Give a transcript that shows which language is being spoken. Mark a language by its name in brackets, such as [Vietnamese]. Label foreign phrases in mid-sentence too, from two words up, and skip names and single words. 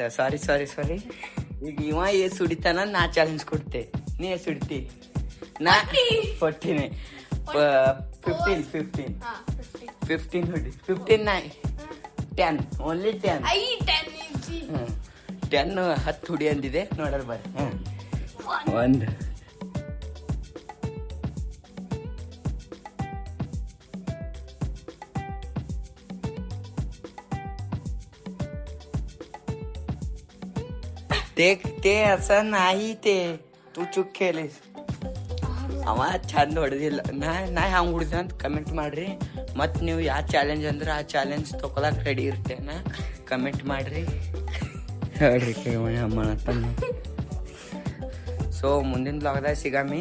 [Kannada] ಸಾರಿ ಈಗ ಇವ ಏಸ್ ಹೊಡಿತಾನ ನಾ ಚಾಲೆಂಜ್ ಕೊಡ್ತೆ. ನೀ ಏಸ್ ಹೊಡಿತಿ? ನಾ 14 15 ಹೊಡಿ. 15 ನಾ 10 ಓನ್ಲಿ 10 10 ಹುಡಿ ಅಂದಿದೆ ನೋಡಲ್ ಬರ್ರಿ. [Marathi] 1 ते असं नाही. ते तू चूक केलीस. [Kannada] ಅವ ಚಂದ ಹೊಡೆದಿಲ್ಲ. ನಾ ಹಂಗೆ ಹೊಡಿದ ಅಂತ ಕಮೆಂಟ್ ಮಾಡ್ರಿ. ಮತ್ತು ನೀವು ಯಾವ ಚಾಲೆಂಜ್ ಅಂದ್ರೆ ಆ ಚಾಲೆಂಜ್ ತೊಗೊಳಕ್ ರೆಡಿ ಇರ್ತೇನ ಕಮೆಂಟ್ ಮಾಡ್ರಿ. ಹೇಳ್ರಿ ಸೊ ಮುಂದಿನ ಬ್ಲಾಗ್ದಾಗ ಸಿಗಮ್ಮಿ.